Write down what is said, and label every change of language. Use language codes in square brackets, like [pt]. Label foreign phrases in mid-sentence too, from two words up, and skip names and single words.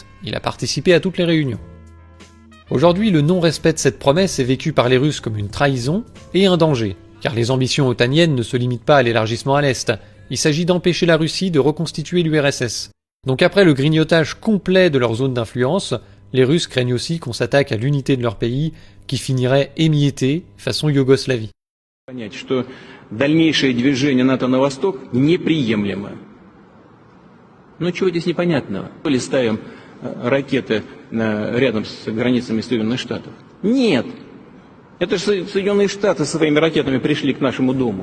[fr] Il a participé à toutes les réunions. Aujourd'hui, le non-respect de cette promesse est vécu par les Russes comme une trahison et un danger, car les ambitions otaniennes ne se limitent pas à l'élargissement à l'Est. Il s'agit d'empêcher la Russie de reconstituer l'URSS. Donc après le grignotage complet de leur zone d'influence, les Russes craignent aussi qu'on s'attaque à l'unité de leur pays, qui finirait émietté façon Yougoslavie. [ru] Понять, что дальнейшее движение НАТО на восток неприемлемо. Ну чего здесь непонятного? То ли ставим ракеты рядом с границами Соединенных Штатов? Нет. Это же Соединенные Штаты своими ракетами пришли к нашему дому.